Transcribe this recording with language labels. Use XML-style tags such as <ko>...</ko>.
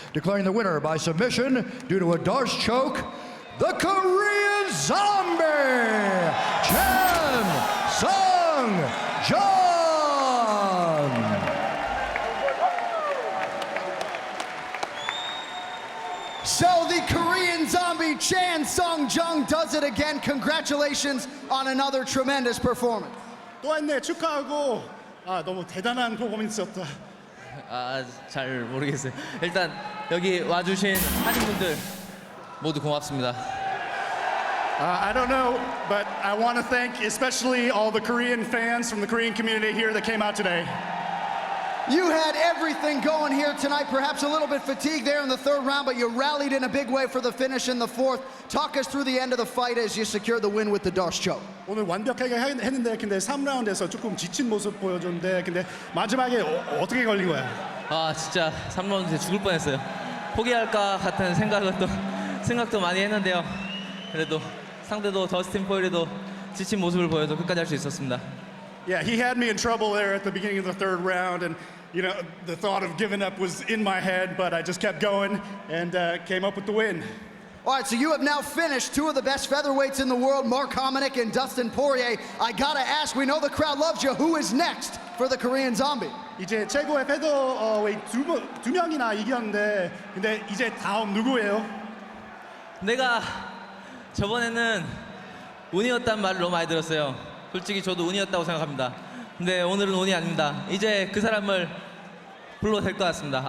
<en>Declaring the winner by submission due to a D'Arce choke, the Korean Zombie, Chan Sung Jung. So the Korean Zombie, Chan Sung Jung, does it again. Congratulations on another tremendous performance.</en> <ko>또 했네. 축하하고. 너무 대단한 퍼포먼스였다. 잘 모르겠어요. 일단 여기 와주신 한인분들 모두 고맙습니다.</ko> <en>I don't know, but I want to thank especially all the Korean fans from the Korean community here that came out today. You had everything going here tonight, perhaps a little bit fatigued there in the third round, but you rallied in a big way for the finish in the fourth. Talk us through the end of the fight as you secured the win with the D'Arce choke.</en> <ko>오늘 완벽하게 했는데 근데 3라운드에서 조금 지친 모습 보여줬는데 근데 마지막에 어떻게 걸린 거야? 진짜 3라운드 죽을 뻔했어요. 포기할까 같은 생각도 많이 했는데요. 그래도 상대도 더스틴 포이리도 지친 모습을 보여서 끝까지 할 수 있었습니다.</ko> <en>Yeah, he had me in trouble there at the beginning of the third round, and you know the thought of giving up was in my head, but I just kept going and came up with the win. All right, so you have now finished two of the best featherweights in the world, Mark Hominick and Dustin Poirier. I gotta ask, we know the crowd loves you. Who is next for the Korean Zombie?</en> <ko>이제 최고의 페더웨이트 두 명이나 이겼는데, 근데 이제 다음 누구예요? 내가 저번에는 운이었단 말을 너무 많이 들었어요. 솔직히 저도 운이었다고 생각합니다. 근데 오늘은 운이 아닙니다. 이제 그 사람을 불러도 될 것 같습니다.</ko>